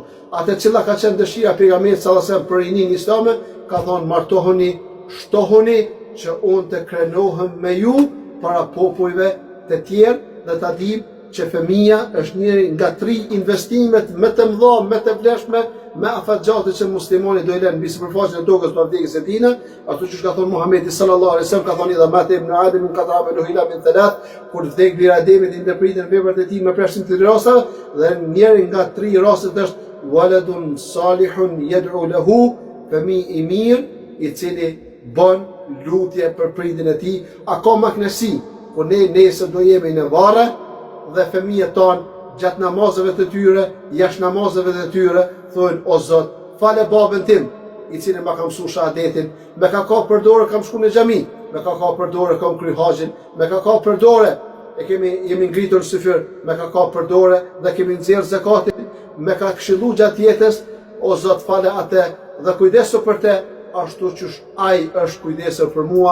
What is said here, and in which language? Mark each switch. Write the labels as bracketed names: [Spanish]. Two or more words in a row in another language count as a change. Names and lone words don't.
[Albanian] Atë cila ka qenë dëshira pejgamberit [Arabic] صلى الله عليه وسلم [Albanian] për rinin islame, ka thonë martohuni, shtohuni që unë të krenohem me ju para popujve të tjerë dhe ta dim që fëmia është njëri nga 3 investimet më të mëdha, më të vlefshme, me afatgjate që muslimani do i lënë mbi sipërfaqen e tokës për vdekjes së tij, ashtu siç ka thënë Muhamedi [Arabic] صلى الله عليه وسلم, [Albanian] ka thënë [Arabic] إذا مات ابن آدم انقطع عمله إلا من ثلاث, [Albanian] kur vdek bir Ademit i ndërpritën veprat e tij me plashim të rastave, dhe njëri nga 3 rastet është [Arabic] ولد صالح يدعو له, [Albanian] fëmijë i mirë i cili bën lutje për prindin e tij, akoma kënaqësi, por ne nesër do jemi në varre dhe fëmijët tonë gjatë namazeve të tyre, jashtë namazeve të tyre, thonë, o Zot, fale babën tim, i cili ma ka mësuar shahadetin, me ka për dorë kam shku në xhami, me ka për dorë kam kry haxhin, me ka për dorë jemi ngritur në syfyr, me ka për dorë dhe kemi nxjerr zakatin, me ka këshillu gjatë jetës, o Zot, fale atë dhe kujdesu për te, ashtu që ai është kujdesur për mua.